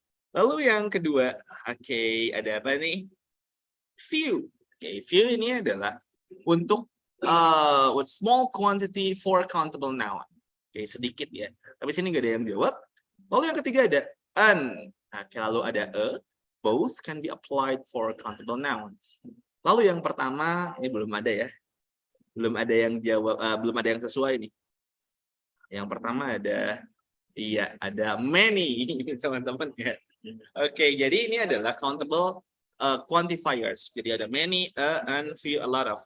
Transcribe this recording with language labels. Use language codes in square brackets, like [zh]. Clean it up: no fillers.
[id] Lalu yang kedua, oke, ada apa nih? Few. Oke, few ini adalah untuk [en] with small quantity for countable noun. [id] Oke, sedikit ya. Tapi sini nggak ada yang jawab. Lalu yang ketiga ada an. Oke, lalu ada a. [en] Both can be applied for countable nouns. [id] Lalu yang pertama, ini belum ada ya. Belum ada yang jawab, belum ada yang sesuai nih. Yang pertama ada, iya, ada many, teman-teman ya. Oke, jadi ini adalah countable quantifiers. Jadi ada many, and few, a lot of.